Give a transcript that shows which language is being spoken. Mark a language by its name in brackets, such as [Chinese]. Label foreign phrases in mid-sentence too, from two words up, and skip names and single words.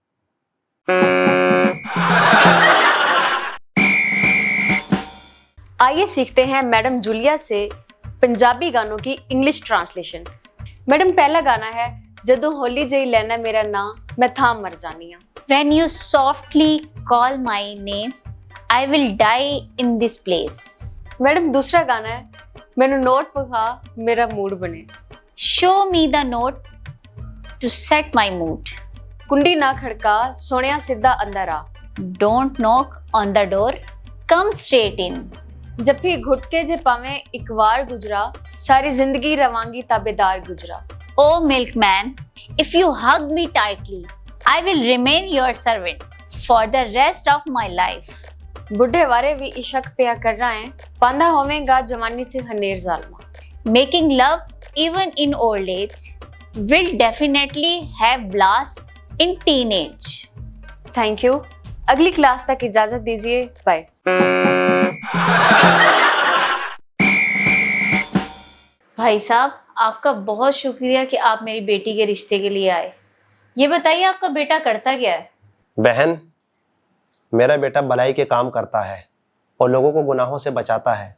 [Hindi] आइए सीखते हैं मैडम जूलिया से पंजाबी गानों की [English] English translation. [Hindi] मैडम, पहला गाना है [Punjabi] ਜਦੋਂ ਹੌਲੀ ਜਈ ਲੈਣਾ ਮੇਰਾ ਨਾਮ ਮੈਂ ਥਾਂ ਮਰ ਜਾਨੀ ਹਾਂ। [English] When you softly call my name, I will die in this place. [Hindi] मैडम, दूसरा गाना है [Punjabi] ਮੈਨੂੰ ਨੋਟ ਵਿਖਾ ਮੇਰਾ ਮੂਡ ਬਣੇ। [English] Show me the note to set my mood. [Punjabi] ਕੁੰਡੀ ਨਾ ਖੜਕਾ ਸੋਹਣਿਆ ਸਿੱਧਾ ਅੰਦਰ ਆ। [English] Don't knock on the door, come straight in. [Punjabi] ਜੱਫੀ ਘੁੱਟ ਕੇ ਜੇ ਪਾਵੇਂ ਇੱਕ ਵਾਰ ਗੁਜਰਾ ਸਾਰੀ ਜ਼ਿੰਦਗੀ ਰਹਾਂਗੀ ਤਾਬੇਦਾਰ ਗੁਜਰਾ। [English] Oh milkman, if you hug me tightly, I will remain your servant for the rest of my life. [Punjabi] ਬੁੱਢੇ ਵਾਰੇ ਭੀ ਇਸ਼ਕ ਪਿਆ ਕਰ ਰਿਹਾ ਹੈ ਪਾਂਦਾ ਹੋਵੇਗਾ ਜਵਾਨੀ ਸੇ ਹਨੇਰ ਜ਼ਾਲਮਾ। [English] Making love even in old age will definitely have blast in teenage. Thank you. [Hindi] अगली क्लास तक इजाजत दीजिए, बाय। भाई साहब, आपका बहुत शुक्रिया कि आप मेरी बेटी के रिश्ते के लिए आए। ये बताइए, आपका बेटा करता क्या है? बहन, मेरा बेटा भलाई के काम करता है और लोगों को गुनाहों से बचाता है।